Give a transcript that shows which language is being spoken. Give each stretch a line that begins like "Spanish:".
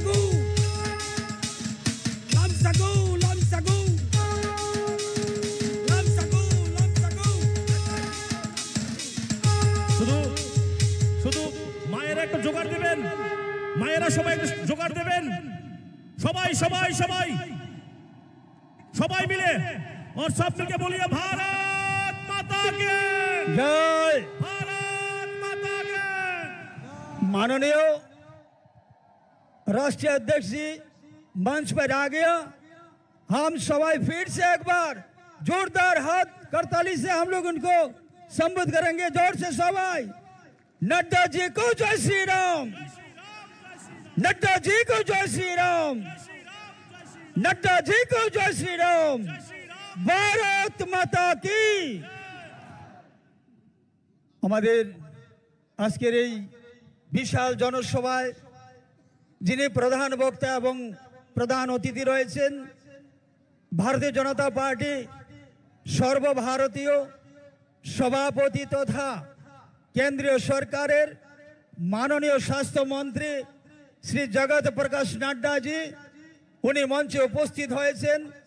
Bangla: लमसगू welcome लमसगू लमसगू लमसगू लमसगू लमसगू। শুধু শুধু মায়েরা একটু জোগাড় দেবেন, মায়েরা সবাই একটু জোগাড় দেবেন। সবাই সবাই সবাই সবাই মিলে
Hindi: और सब मिलके बोलिए भारत माता के, जय। भारत माता के। माननीय राष्ट्रीय अध्यक्ष जी मंच पर आ गया। हम सवाई फिर से एक बार जोरदार हाथ करताली से हम लोग उनको संबोधित करेंगे। जोर से सवाई। नड्डा जी को जय श्री राम, नड्डा जी को जय श्री राम, नड्डा जी को जय श्री राम। भारत माता की।
Bangla: আমাদের আজকের এই বিশাল জনসভায় যিনি প্রধান বক্তা এবং প্রধান অতিথি রয়েছেন, ভারতীয় জনতা পার্টি সর্বভারতীয় সভাপতি তথা কেন্দ্রীয় সরকারের মাননীয় স্বাস্থ্যমন্ত্রী শ্রী জগৎ প্রকাশ নাড্ডাজি উনি মঞ্চে উপস্থিত হয়েছেন।